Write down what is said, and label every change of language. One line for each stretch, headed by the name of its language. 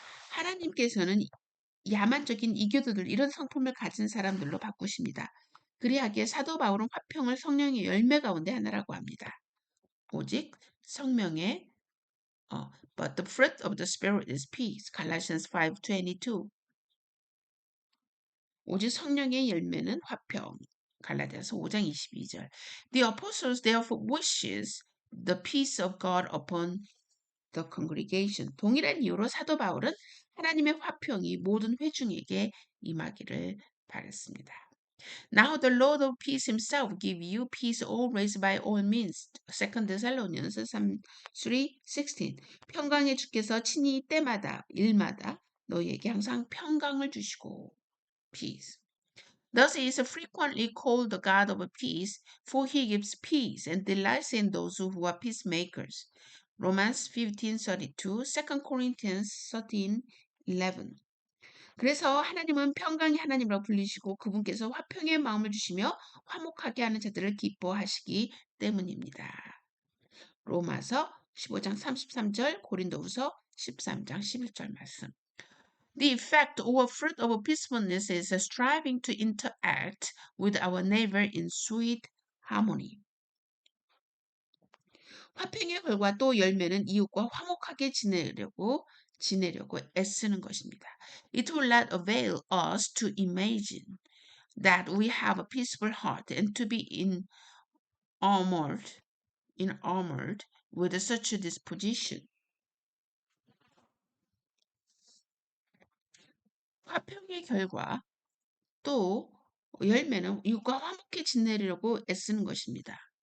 Korean: 하나님께서는 야만적인 이교도들, 이런 성품을 가진 사람들로 바꾸십니다. 그리하기에 사도 바울은 화평을 성령의 열매 가운데 하나라고 합니다. 오직 성령의
English: but the fruit of the Spirit is peace. Galatians 5:22.
Korean: 오직 성령의 열매는 화평. 갈라디아서 5장 22절.
English: The apostles therefore wishes the peace of God upon the congregation.
Korean: 동일한 이유로 사도 바울은 하나님의 화평이 모든 회중에게 임하기를 바랐습니다.
English: Now the Lord of peace himself give you peace always by all means. 2 Thessalonians 3:16.
Korean: 평강의 주께서 친히 때마다 일마다 너희에게 항상 평강을 주시고.
English: Peace. Thus he is frequently called the God of peace, for he gives peace and delights in those who are peacemakers. Romans 15:32, 2 Corinthians 13:11.
Korean: 그래서 하나님은 평강의 하나님이라고 불리시고 그분께서 화평의 마음을 주시며 화목하게 하는 자들을 기뻐하시기 때문입니다. 로마서 15장 33절, 고린도후서 13장 11절 말씀.
English: The effect or fruit of peacefulness is striving to interact with our neighbor in sweet harmony.
Korean: 화평의 결과 또 열매는 이웃과 화목하게 지내려고 애쓰는 것입니다.
English: It will not avail us to imagine that we have a peaceful heart and to be enamored enamored with such a disposition.
Korean: 화평의 결과 또 열매는 이웃과 화목히 지내려고 애쓰는 것입니다.